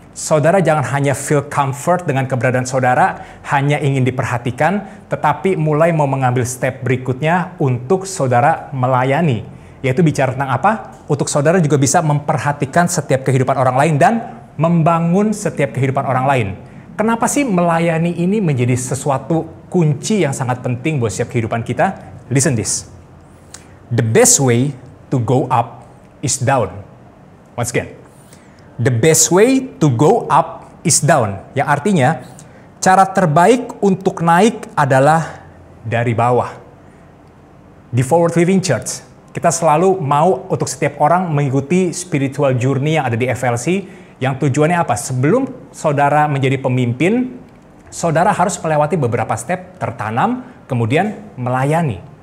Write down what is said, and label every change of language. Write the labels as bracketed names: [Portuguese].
[Indonesian] Saudara jangan hanya [English] feel comfort [Indonesian] dengan keberadaan saudara, hanya ingin diperhatikan, tetapi mulai mau mengambil step berikutnya untuk saudara melayani. Yaitu bicara tentang apa? Untuk saudara juga bisa memperhatikan setiap kehidupan orang lain dan membangun setiap kehidupan orang lain. Kenapa sih melayani ini menjadi sesuatu kunci yang sangat penting buat setiap kehidupan kita? [English] Listen this. The best way to go up is down. Once again. The best way to go up is down. [Indonesian] Yang artinya, cara terbaik untuk naik adalah dari bawah. Di Forward Living Church, kita selalu mau untuk setiap orang mengikuti [English] spiritual journey [Indonesian] yang ada di FLC, yang tujuannya apa? Sebelum saudara menjadi pemimpin, saudara harus melewati beberapa step, tertanam, kemudian melayani.